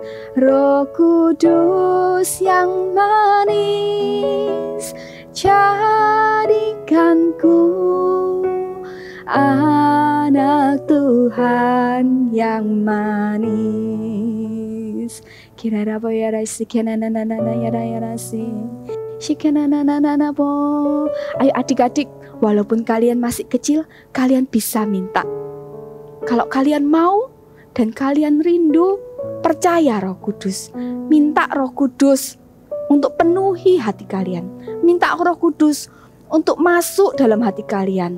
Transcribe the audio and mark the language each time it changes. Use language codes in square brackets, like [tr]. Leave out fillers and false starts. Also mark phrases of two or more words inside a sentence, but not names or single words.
[id] Roh Kudus yang manis, jadikanku anak Tuhan yang manis. Kirara boyara sikananana yara si. Shikananana bo. Ayo adik-adik, walaupun kalian masih kecil, kalian bisa minta. Kalau kalian mau dan kalian rindu, percaya Roh Kudus. Minta Roh Kudus untuk penuhi hati kalian. Minta Roh Kudus untuk masuk dalam hati kalian.